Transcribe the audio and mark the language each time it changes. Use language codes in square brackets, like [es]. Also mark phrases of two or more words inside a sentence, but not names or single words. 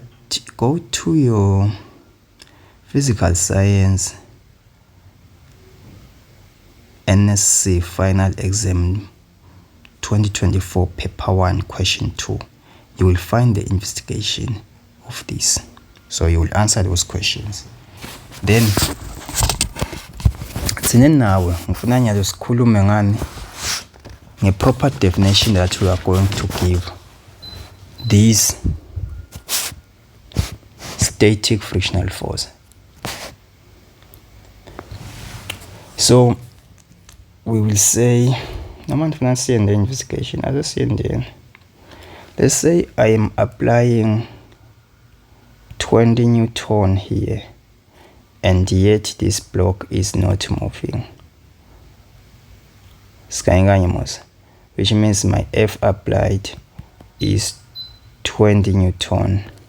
[en] Go to your physical science NSC final exam 2024 paper 1 question 2. You will find the investigation of this, so you will answer those questions. Then [zu] thina nawe ngifuna nyalo sikhulume ngani nge-proper [en] definition that we are going to give this static frictional force. So we will say, let's say I am applying 20 Newton here, and yet this block is not moving, which means my F applied is 20 Newton.